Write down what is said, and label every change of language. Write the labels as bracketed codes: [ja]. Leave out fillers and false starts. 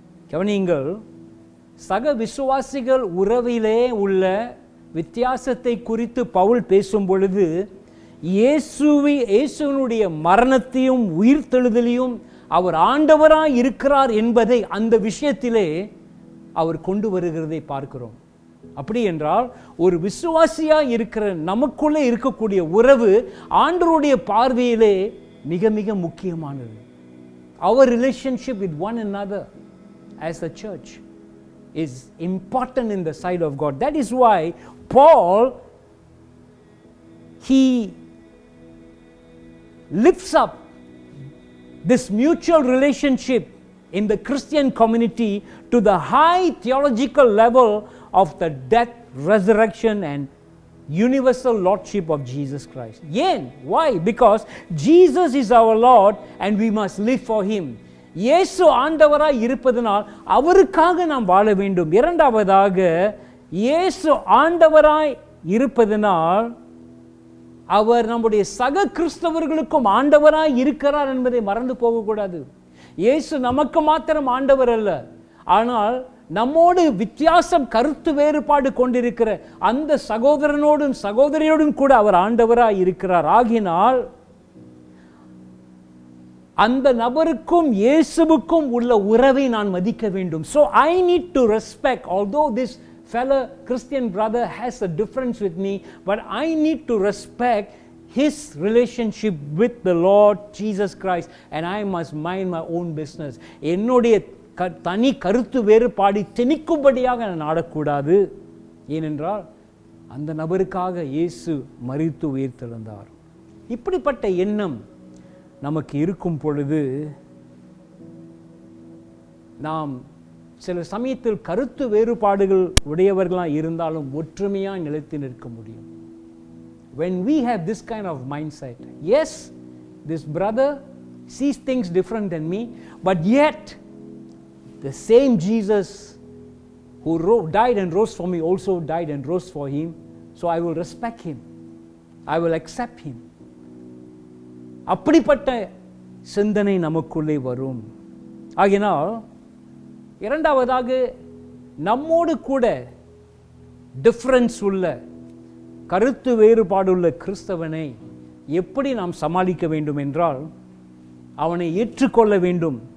[ta] கவனியுங்கள், சக விசுவாசிகள் உறவிலே உள்ள வித்தியாசத்தை குறித்து பவுல் பேசும் பொழுது இயேசுவினுடைய மரணத்தையும் உயிர்த்தெழுதலையும் அவர் ஆண்டவராய் இருக்கிறார் என்பதை அந்த விஷயத்திலே அவர் கொண்டு வருகிறதை பார்க்கிறோம். அப்படி என்றால் ஒரு விசுவாசியாய் இருக்கிற நமக்குள்ளே இருக்கக்கூடிய உறவு ஆண்டவருடைய பார்வையிலே மிக மிக முக்கியமானது. [en] Our relationship with one another as a church is important in the sight of God. That is why Paul, he lifts up this mutual relationship in the Christian community to the high theological level of the death, resurrection and universal lordship of Jesus Christ. Why? Because Jesus is our Lord and we must live for him. [ta] இயேசு ஆண்டவராய் இருப்பதனால் அவருக்காக நாம் வாழ வேண்டும். இரண்டாவதாக, இயேசு ஆண்டவராய் இருப்பதனால் அவர் நம்முடைய சக கிறிஸ்தவர்களுக்கும் ஆண்டவராய் இருக்கிறார் என்பதை மறந்து போகக்கூடாது. இயேசு நமக்கு மாத்திரம் ஆண்டவர் அல்ல, ஆனால் நம்மோடு வித்தியாசம் கருத்து வேறுபாடு கொண்டிருக்கிற அந்த சகோதரனோடும் சகோதரியோடும் கூட அவர் ஆண்டவராய் இருக்கிறார். ஆகினால் அந்த நபருக்கும் இயேசுவுக்கும் உள்ள உறவை நான் மதிக்க வேண்டும். [en] So I need to respect, although this fellow Christian brother has a difference with me, but I need to respect his relationship with the Lord Jesus Christ and I must mind my own business. [ta] என்னுடைய தனி கருத்து வேறுபாடு திணிக்கும்படியாக நான் ஆடக்கூடாது. ஏனென்றால் அந்த நபருக்காக இயேசு மரித்து உயிர்த்தெழுந்தார். இப்படிப்பட்ட எண்ணம் நமக்கு இருக்கும் பொழுது நாம் சில சமயத்தில் கருத்து வேறுபாடுகள் உடையவர்களாக இருந்தாலும் ஒற்றுமையாக நிலைத்து நிற்க முடியும். [en] When we have this kind of mindset, yes, this brother sees things different than me, but yet the same Jesus who died and rose for me also died and rose for him, so I will respect him, I will accept him. [ta] அப்படிப்பட்ட சிந்தனை நமக்குள்ளே வரும். ஆகினால் இரண்டாவதாக, நம்மோடு கூட difference உள்ள கருத்து வேறுபாடுள்ள கிறிஸ்தவனை எப்படி நாம் சமாளிக்க வேண்டும் என்றால் அவனை ஏற்றுக்கொள்ள வேண்டும்.